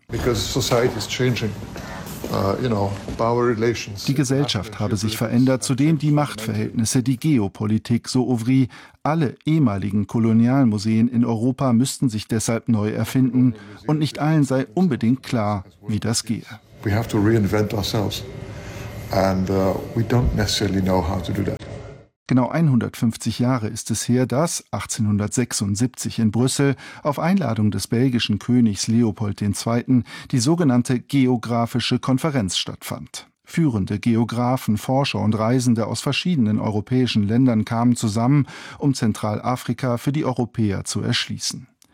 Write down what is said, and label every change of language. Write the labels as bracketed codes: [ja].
[en] Because society is changing. [de] Die Gesellschaft habe sich verändert, zudem die Machtverhältnisse, die Geopolitik, so Ouvry. Alle ehemaligen Kolonialmuseen in Europa müssten sich deshalb neu erfinden und nicht allen sei unbedingt klar, wie das gehe. [en] We have to reinvent ourselves and we don't necessarily know how to do that. [de] Genau 150 Jahre ist es her, dass 1876 in Brüssel auf Einladung des belgischen Königs Leopold II. Die sogenannte Geografische Konferenz stattfand. Führende Geografen, Forscher und Reisende aus verschiedenen europäischen Ländern kamen zusammen, um Zentralafrika für die Europäer zu erschließen.